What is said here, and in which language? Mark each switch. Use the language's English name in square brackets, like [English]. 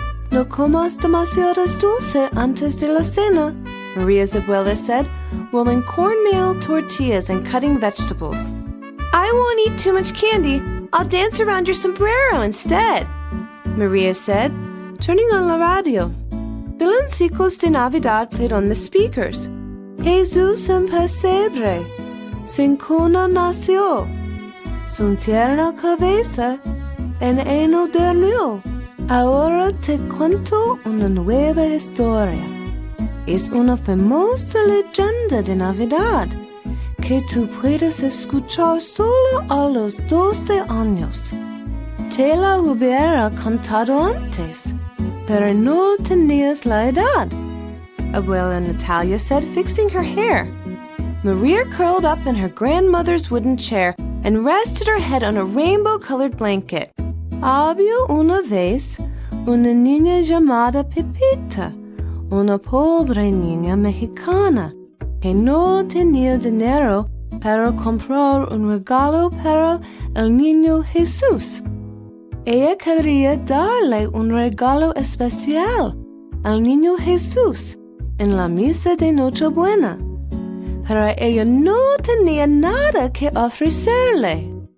[Spanish] No comas demasiadas dulce antes de la cena, [English] Maria's abuela said, rolling cornmeal, tortillas, and cutting vegetables. I won't eat too much candy. I'll dance around your sombrero instead, Maria said, turning on la radio. [Spanish] Villancicos de Navidad [English] played on the speakers. [Spanish] Jesus en pesebre, sin cuna nació, su tierna cabeza en heno dormió. Ahora te cuento una nueva historia. Es una famosa leyenda de Navidad que tú puedes escuchar solo a los 12 años. Te la hubiera contado antes, pero no tenías la edad, [English] Abuela Natalia said, [Spanish] fixing her hair. [English] Maria curled up in her grandmother's wooden chair and rested her head on a rainbow-colored blanket. [Spanish] Había una vez una niña llamada Pepita, una pobre niña mexicana que no tenía dinero para comprar un regalo para el niño Jesús. Ella quería darle un regalo especial al niño Jesús en la misa de Nochebuena, pero ella no tenía nada que ofrecerle.